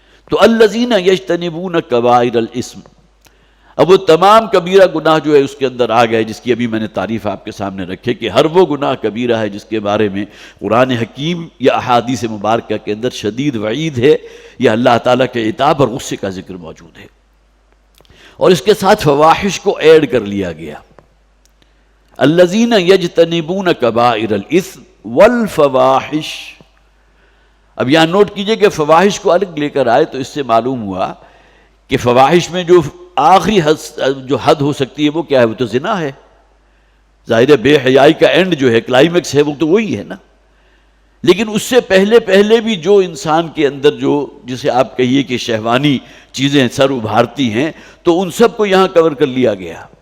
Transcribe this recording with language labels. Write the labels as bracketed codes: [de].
[ur] تو [ar] الذین یجتنبون کبائر الاسم، [ur] اب وہ تمام کبیرہ گناہ جو ہے اس کے اندر آ گئے، جس کی ابھی میں نے تعریف آپ کے سامنے رکھے کہ ہر وہ گناہ کبیرہ ہے جس کے بارے میں قرآن حکیم یا احادیث مبارکہ کے اندر شدید وعید ہے یا اللہ تعالیٰ کے عتاب اور غصے کا ذکر موجود ہے. اور اس کے ساتھ فواحش کو ایڈ کر لیا گیا. [ar] الذین یجتنبون کبائر الاسم والفواحش. [ur] اب یہاں نوٹ کیجئے کہ فواحش کو الگ لے کر آئے تو اس سے معلوم ہوا کہ فواحش میں جو آخری جو حد ہو سکتی ہے وہ کیا ہے؟ وہ تو زنا ہے. ظاہر ہے بے حیائی کا اینڈ جو ہے، کلائمیکس ہے، وہ تو وہی ہے نا. لیکن اس سے پہلے بھی جو انسان کے اندر جو جسے آپ کہیے کہ شہوانی چیزیں سر ابھارتی ہیں، تو ان سب کو یہاں کور کر لیا گیا.